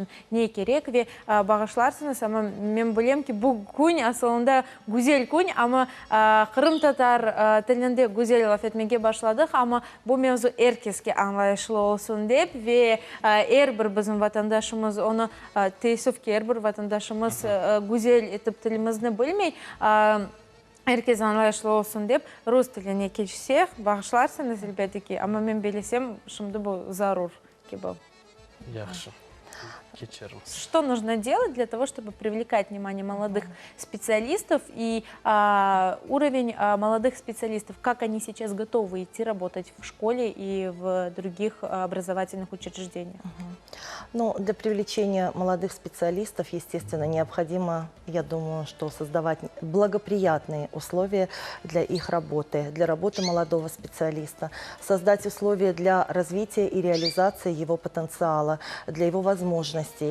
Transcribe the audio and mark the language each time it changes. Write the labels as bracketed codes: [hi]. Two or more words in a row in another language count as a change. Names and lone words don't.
[crh] ne gerek ve bağışlarsınız ama ben bileyim ki bu gün aslında güzel gün ama Kırım Tatar dilinde güzel laf etmeye başladık ama bu mevzu herkeske anlayışlı olsun deyip ve her bir bizim vatandaşımız onu teessüf ki her bir vatandaşımız güzel etip dilimizni bilmey herkes anlayışlı olsun deyip Rus diline geçsek bağışlarsınız elbette ki ama ben bilesem şimdi bu zarur gibi. Yaxşı. Geçerim. [ru] Что нужно делать для того, чтобы привлекать внимание молодых специалистов и уровень молодых специалистов, как они сейчас готовы идти работать в школе и в других образовательных учреждениях? Ну, для привлечения молодых специалистов, естественно, необходимо, я думаю, что создавать благоприятные условия для их работы, для работы молодого специалиста, создать условия для развития и реализации его потенциала, для его возможностей.